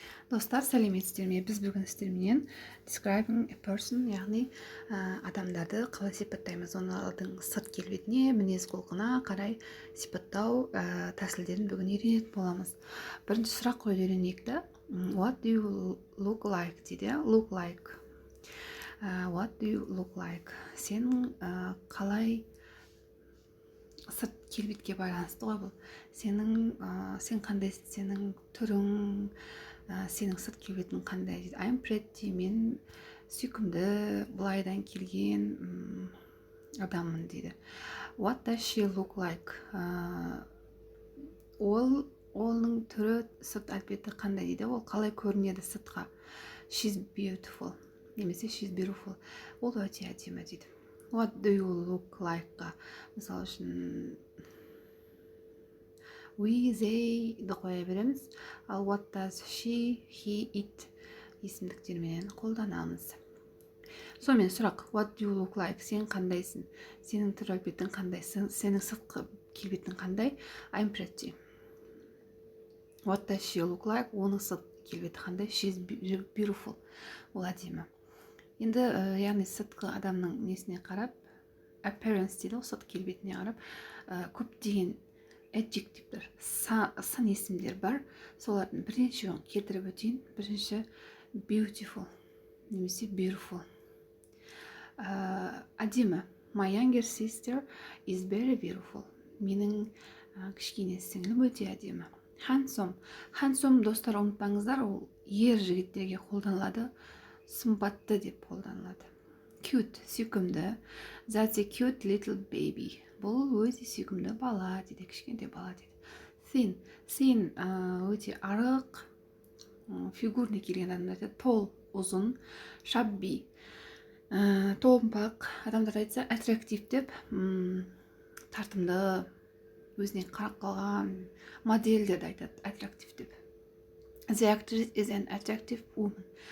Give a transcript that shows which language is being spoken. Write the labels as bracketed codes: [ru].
[kk] Достар, сәлеметсіздер ме? Біз бүгін сіздерменен [en] describing a person, [kk] яғни адамдарды қалай сипаттаймыз, олардың сырт келбетіне, мінез құлқына қарай сипаттау тәсілдерін бүгін үйренетін боламыз. Бірінші сұрақ қойып үйренейік та. [en] What do you look like дейді. Look like. What do you look like? [kk] Сенің қалай сырт келбетке байланысты ғой бұл. Сен қандайсың, сенің түрің, сенің сырт келбетің қандай дейді. [en] I'm pretty, [kk] мен сүйкімді, былайдан келген адаммын дейді. [en] What does she look like? [kk] Оның түрі, сырт әлпеті қандай дейді. Ол қалай көрінеді сыртқа? [en] She's beautiful. Немесе she's beautiful. [kk] Ол өте әдемі дейді. [en] What do you look like? [kk] Мысалы үшін we, they ді қоя береміз. Ал [en] what does she, he, it [kk] есімдіктермен қолданамыз. [en] Сонымен сұрақ, what do you look like? [kk] Сен қандайсың? Сенің түр әлпетің қандай? Сенің сыртқы келбетің қандай? [en] I'm pretty. What does she look like? [kk] Оның сырт келбеті қандай? [en] She's beautiful. [kk] Ол әдемі. Енді яғни сыртқы адамның несіне қарап, appearance дейді, сырт келбетіне қарап, көптеген adjectivetер, сын есімдер бар. Солардың бірнешеуін келтіріп өтейін. Бірінші beautiful немесе beautiful. Әдемі. [en] My younger sister is very beautiful. [kk] Менің кішкене сіңлім өте әдемі. [en] Handsome. [kk] Handsome, достар, ұмытпаңыздар, ол ер жігіттерге қолданылады. Сымбатты деп қолданылады. Cute, сүйкімді. [en] That's a cute little baby. [kk] Бұл өте сүйкімді бала дейді, кішкентай бала дейді. Thin, өте арық, фигурный келген адамдар дейді. Tall, ұзын. Shabby, томпақ. Адамдар айтса attractive деп, тартымды, өзіне қарап қалған модельдерді айтады attractive деп. [en] The actress is an attractive woman.